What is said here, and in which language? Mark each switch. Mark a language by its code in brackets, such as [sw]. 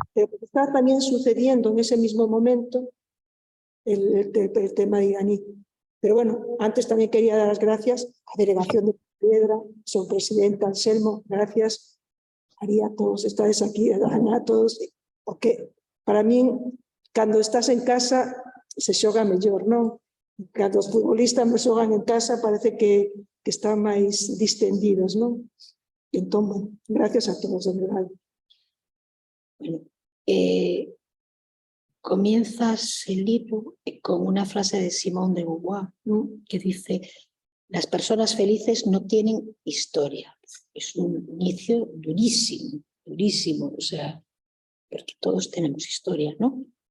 [es] Pero está también sucediendo en ese mismo momento el tema de iraní. Pero bueno, antes también quería dar las gracias a la delegación de Piedra, su presidenta Anselmo, gracias, María, a todos, estáis aquí, a todos, porque para mí, cuando estás en casa, [gl] se xoga mellor, non? Cando os futbolistas me xogan en casa, parece que están máis distendidos, non? [es] Entón, bueno, gracias a todos, en verdade. Bueno, comienzas el libro con una frase de Simone de Beauvoir, ¿no? Que dice, las personas felices no tienen historia. Es un inicio durísimo, durísimo, o sea, porque todos tenemos historia, ¿no?